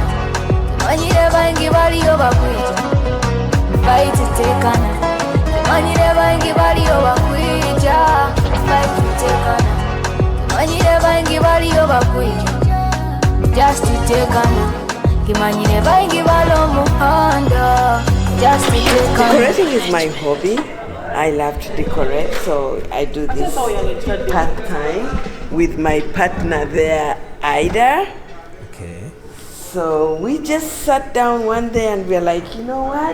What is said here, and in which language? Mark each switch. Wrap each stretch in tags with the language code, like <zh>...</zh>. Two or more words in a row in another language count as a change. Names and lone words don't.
<nyo>Kimanyire baingi baliyo bakwija, baititekana. Kimanyire baingi baliyo bakwija, baititekana. Kimanyire baingi baliyo bakwija, just itekana. Kimanyire baingi balo muhanda, just itekana.</nyo> <en>Decorating is my hobby. I love to decorate, so I do this part-time with my partner there, Ida. Okay. So we just sat down one day and we're like, you know what?</en>